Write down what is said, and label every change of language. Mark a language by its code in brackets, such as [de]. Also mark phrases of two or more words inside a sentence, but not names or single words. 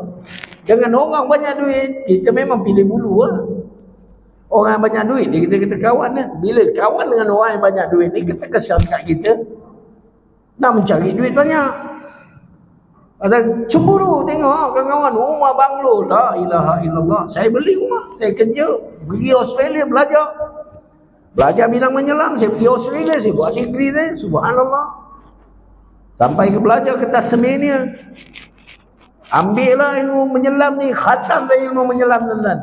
[ms] Dengan orang banyak duit, kita memang pilih bulu lah. Orang yang banyak duit ni kita kawan kan. Bila kawan dengan orang yang banyak duit ni, kita kesan kat kita nak mencari duit banyak. Ada cemburu tengok kawan-kawan rumah banglo, [ar] لا إله إلا الله. [ms] Saya beli rumah, saya kerja, pergi Australia belajar bidang menyelam, saya pergi Australia, saya buat degree dia, subhanallah. Sampai ke belajar ke Tasmania. Ambillah ilmu menyelam ni, khatam ilmu menyelam tuan-tuan.